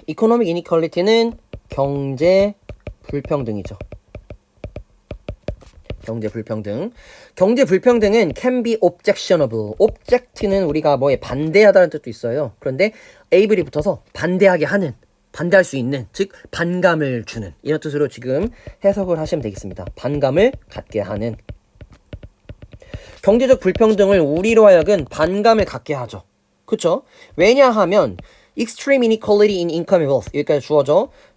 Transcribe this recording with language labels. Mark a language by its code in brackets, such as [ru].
[en] Economic inequality [ko] 는 경제 불평등이죠. 경제 불평등. 경제 불평등은 [en] can be objectionable. [ko] object는 우리가 뭐에 반대하다는 뜻도 있어요. 그런데 able이 붙어서 반대하게 하는, 반대할 수 있는, 즉 반감을 주는 이런 뜻으로 지금 해석을 하시면 되겠습니다. 반감을 갖게 하는. 경제적 불평등을 우리로 하여금 반감을 갖게 하죠. 그쵸? 왜냐하면 [en] extreme inequality in income and wealth [ko] 여기까지 주어져.